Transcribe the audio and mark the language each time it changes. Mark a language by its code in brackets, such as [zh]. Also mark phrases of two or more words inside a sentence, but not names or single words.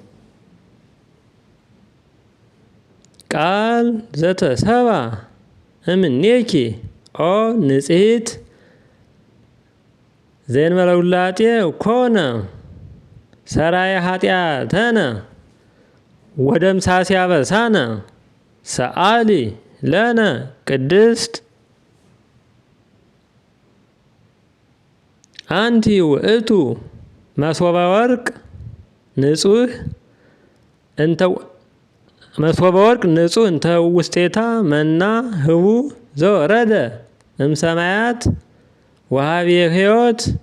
[gez] ቃል ዘተሰብአ እምኔኪ ኦ ንጽሕት ዘእንበለ ውላጤ ኮነ ሰራየ ኃጢአተነ ወደምሳሴ አበሳነ ሰአሊ ለነ ቅድስት አንቲ ውእቱ መሶበ ወርቅ ንጹሕ እንተ ውስቴታ መና ህቡ ዘወረደ እምሰማያት ወሀቤ ሕይወት